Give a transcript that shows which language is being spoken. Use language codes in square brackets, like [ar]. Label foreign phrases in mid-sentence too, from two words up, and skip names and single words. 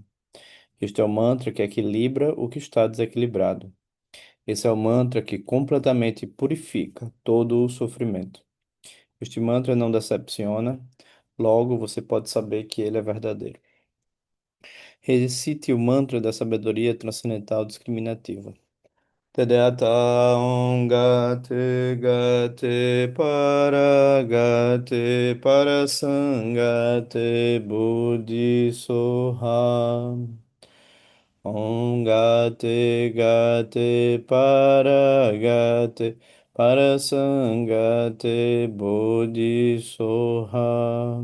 [pt] Este é o mantra que equilibra o que está desequilibrado. Esse é o mantra que completamente purifica todo o sofrimento. Este mantra não decepciona, logo você pode saber que ele é verdadeiro. Recite o mantra da sabedoria transcendental discriminativa. [sa] तद्यथा गते गते पारसंगते बुद्धि स्वाहा. ॐ गते गते पारसंगते बुद्धि स्वाहा.